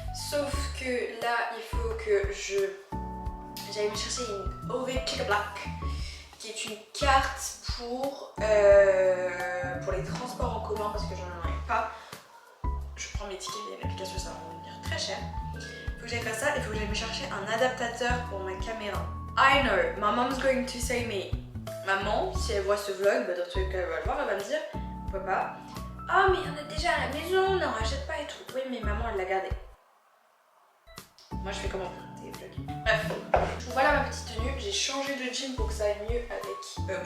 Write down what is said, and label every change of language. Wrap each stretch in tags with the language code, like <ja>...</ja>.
<fr>Sauf que là, il faut que j'aille me chercher une OV Pick Black, qui est une carte pour les transports en commun parce que j'en ai pas. Je prends mes tickets via l'application, ça va me venir très cher. Il faut que j'aille faire ça, il faut que j'aille me chercher un adaptateur pour ma caméra.</fr> <en>I know, my mom's going to say me.</en> <fr>Maman, si elle voit ce vlog, bah dans tous les cas elle va le voir, elle va me dire papa, ah mais il y en a déjà à la maison, n'en rachète pas et tout. Oui mais maman elle l'a gardé. Moi je fais comment des vlogs. Bref, voilà ma petite tenue, j'ai changé de jean pour que ça aille mieux avec...</fr>